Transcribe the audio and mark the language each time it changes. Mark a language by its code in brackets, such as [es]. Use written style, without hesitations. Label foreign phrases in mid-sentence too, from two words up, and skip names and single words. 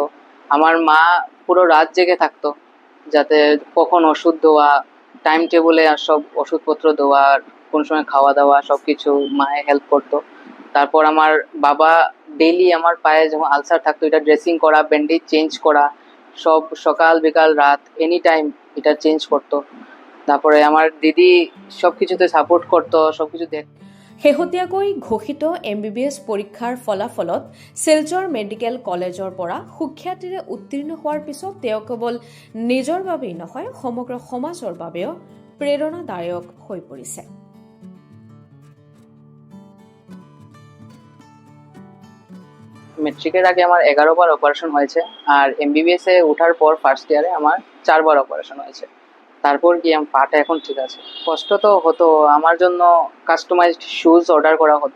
[bn] আমার মা পুরো রাত জেগে থাকতো যাতে কখন ওষুধ দেওয়া, [en] time table [bn] আর সব ওষুধপত্র দেওয়া, কোন সময় খাওয়া দাওয়া সব কিছু মায়ে হেল্প করতো। তারপর আমার বাবা ডেইলি আমার পায়ে যখন আলসার থাকতো এটা ড্রেসিং করা, ব্যান্ডেজ চেঞ্জ করা, সব সকাল বিকাল রাত [en] any time [bn] এটা চেঞ্জ করতো। তারপরে আমার দিদি সব কিছুতে সাপোর্ট করতো, সব কিছু দেখ। [as] শেহতীয়াকৈ ঘোষিত MBBS পৰীক্ষাৰ ফলাফলত শিলচৰ মেডিকেল কলেজৰ পৰা সুখ্যাতিৰে উত্তীৰ্ণ হোৱাৰ পিছত তেওঁ কেৱল নিজৰ বাবেই নহয় সমগ্ৰ সমাজৰ বাবেও প্ৰেৰণাদায়ক হৈ পৰিছে। [bn] মেট্রিকের আগে আমার 11 বার অপারেশন হয়েছে, আর MBBS এ ওঠার পর [en] first year [bn] আমার 4 বার অপারেশন হয়েছে। তারপর কি আমার পাটা এখন ঠিক আছে। কষ্ট তো হতো, আমার জন্য [en] customized shoes [bn] অর্ডার করা হতো।